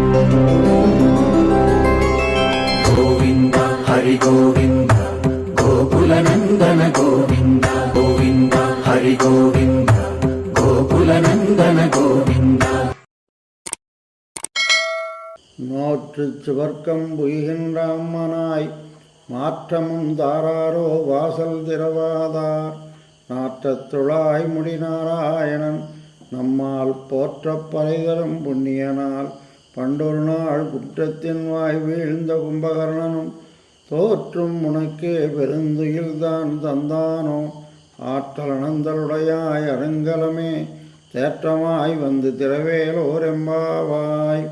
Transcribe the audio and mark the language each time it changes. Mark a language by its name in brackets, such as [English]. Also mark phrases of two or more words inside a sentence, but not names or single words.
[Sanskrit] गोविन्द हरि गोविन्द गोकुलनन्दन गोविन्द गोविन्द हरि गोविन्द गोकुलनन्दन गोविन्द [Tamil] நோற்று சுவர்க்கம் புய்கின்ற அம்மனாய் மாற்றமும் தாராரோ வாசல் திறவாதார் நாற்றத்துழாய் முடிநாராயணன் நம்மால் போற்றப் பறைதரும் புண்ணியனால் பண்டொரு நாள் குற்றத்தின் வாய் வீழ்ந்த கும்பகர்ணனும் தோற்றும் உனக்கே பெருந்துயில்தான் தந்தானோ ஆற்றல் அனந்தலுடையாய் அருங்கலமே தேற்றமாய் வந்து திரவேலோரெம்பாவாய்.